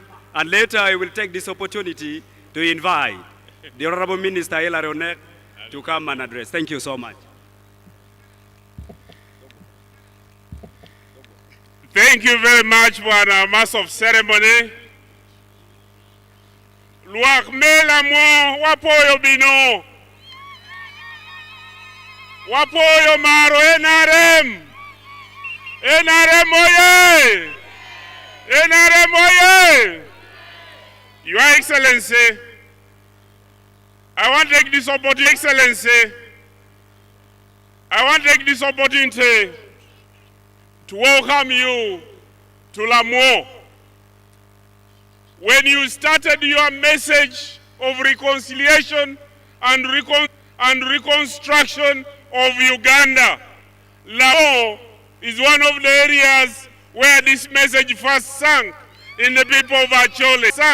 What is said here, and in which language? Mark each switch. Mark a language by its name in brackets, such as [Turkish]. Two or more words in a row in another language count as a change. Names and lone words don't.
[English] And later I will take this opportunity to invite the Honorable Minister Yoweri Kaguta to come and address. Thank you so much. Thank you very much for our Master of Ceremony. [Acoli] Luak me Lamwo wapoyo bino. Wapoyo maro NRM. NRM oye! NRM oye! [English] Your Excellency, I want to take this opportunity to welcome you to Lamwo. When you started your message of reconciliation and reconstruction of Uganda, Lamwo is one of the areas where this message first sank in the people of Acholi.